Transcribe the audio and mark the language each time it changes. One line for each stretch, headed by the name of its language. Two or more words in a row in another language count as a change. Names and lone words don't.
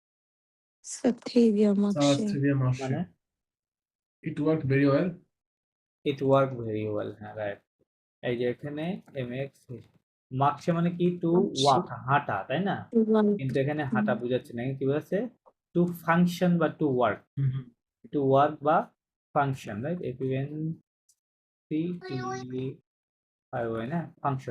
French: স্যার très bien marché সাউথ কোরিয়া মার্শে
Bangla: মানে
English: it worked very well it work very well,
Bangla: হ্যাঁ রাইট। এই যে এখানে mx মার্কসে মানে কি
English: to walk,
Bangla: হাঁটা, তাই না? কিন্তু এখানে হাঁটা বোঝাচ্ছে না, কি বোঝাচ্ছে
English: to function
Bangla: বা
English: to work, to work
Bangla: বা ফাংশন, রাইট? না ফাংশন।